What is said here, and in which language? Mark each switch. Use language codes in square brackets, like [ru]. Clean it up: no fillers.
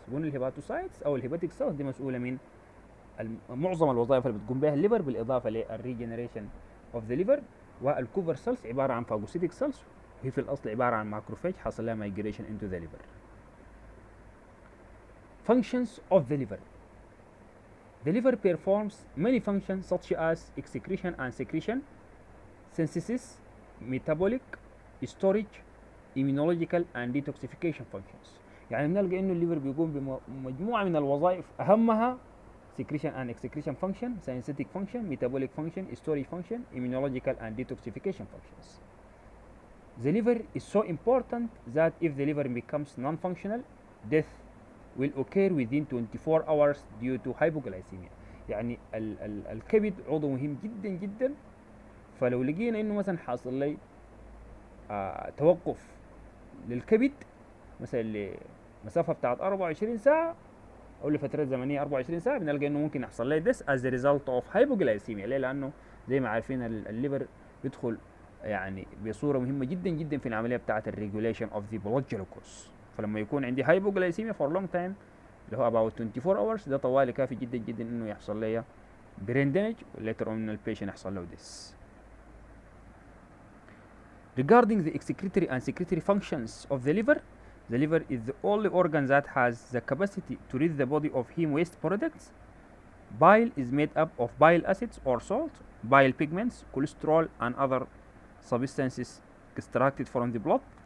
[ar] قلنا الهيباتوسايتس او الهيباتيك سيلز دي مسؤوله من معظم الوظائف اللي بتقوم بها الليفر بالاضافه للريجنريشن [en] اوف ذا ليفر. [ar] والكوفر سيلز عباره عن فاجوسيتيك سيلز وهي في الاصل عباره عن ماكروفاج حصل لها مايجريشن [en] انتو ذا ليفر. Functions of the liver. The liver performs many functions such as excretion and secretion, synthesis, metabolic, storage, immunological and detoxification functions. [ar] يعني بنلقى انه الليفر بيقوم بمجموعه من الوظائف اهمها [en] secretion and excretion function, synthetic function, metabolic function, storage function, immunological and detoxification functions. The liver is so important that if the liver becomes non-functional, death will occur within 24 hours due to hypoglycemia. [ar] يعني الكبد عضو مهم جدا جدا، فلو لقينا انه مثلا حاصل لي توقف للكبد مثلا لمسافه بتاعت 24 ساعه او لفتره زمنيه 24 ساعه بنلقى انه ممكن يحصل لي [en] this as a result of hypoglycemia. [ar] ليه؟ لانه زي ما عارفين الليفر بيدخل يعني بصوره مهمه جدا جدا في العمليه بتاعت [en] الريجوليشن of the blood glucose. [ar] فلما يكون عندي [en] hypoglycemia for long time [ar] اللي هو [en] about 24 hours [ar] ده طوالي كافي جدا جدا انه يحصل لي [en] brain damage later on [ar] البيشنت يحصل له this. [en] Regarding the excretory and secretory functions of the liver is the only organ that has the capacity to rid the body of heme waste products. Bile is made up of bile acids or salt, bile pigments, cholesterol and other substances extracted from the blood.